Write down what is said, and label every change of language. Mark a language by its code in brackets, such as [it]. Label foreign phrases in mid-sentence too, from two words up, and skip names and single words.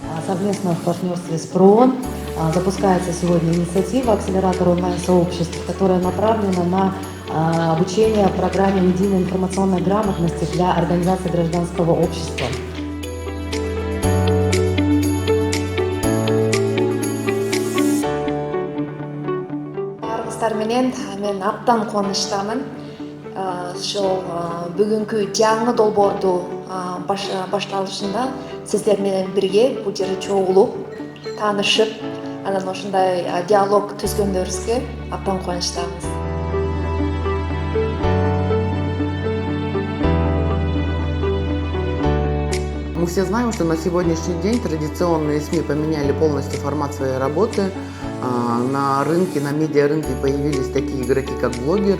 [ru] совместно в партнерстве с ПРООН запускается сегодня инициатива «Акселератор онлайн-сообществ», которая направлена на обучение программе медийной информационной грамотности для организаций гражданского общества. [ky] Мен абдан кубанычтамын. Ошол бүгүнкү жаңы долбоорду башталышында сиздер менен бирге бул жерде чогулуп, таанышып, анан ушундай диалог түзгөндөрүбүзгө абдан кубанычтабыз. [ru] Мы все знаем, что на сегодняшний день традиционные СМИ поменяли полностью формат своей работы. На рынке, на медиарынке появились такие игроки, как блогеры.